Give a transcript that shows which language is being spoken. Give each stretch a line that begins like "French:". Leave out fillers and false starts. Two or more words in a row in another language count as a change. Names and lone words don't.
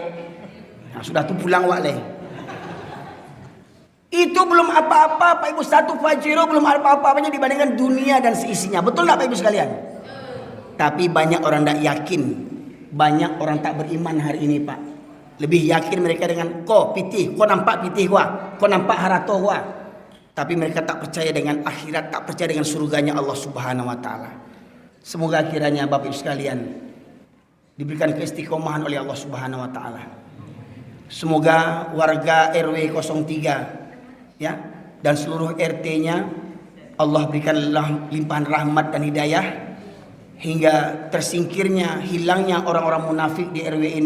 Indonesian: Nah, sudah tuh pulang wale. Itu belum apa-apa, Pak Ibu. 1 Pajero belum apa-apanya dibandingkan dunia dan seisinya. Betul nggak, Pak Ibu sekalian? Tapi banyak orang tidak yakin. Banyak orang tak beriman hari ini, Pak.
Minangkabau: Lebih yakin mereka dengan ko pitih, ko nampak pitih gua, ko nampak harato gua.
Indonesian: Tapi mereka tak percaya dengan akhirat, tak percaya dengan surganya Allah
Arabic: سبحانه وتعالى.
Indonesian: Semoga kiranya Bapak Ibu sekalian diberikan keistiqomahan oleh Allah
Arabic: سبحانه وتعالى.
Indonesian: Semoga warga RW 03, ya, dan seluruh RT-nya Allah berikanlah limpahan rahmat dan hidayah hingga tersingkirnya, hilangnya orang-orang munafik di RW ini.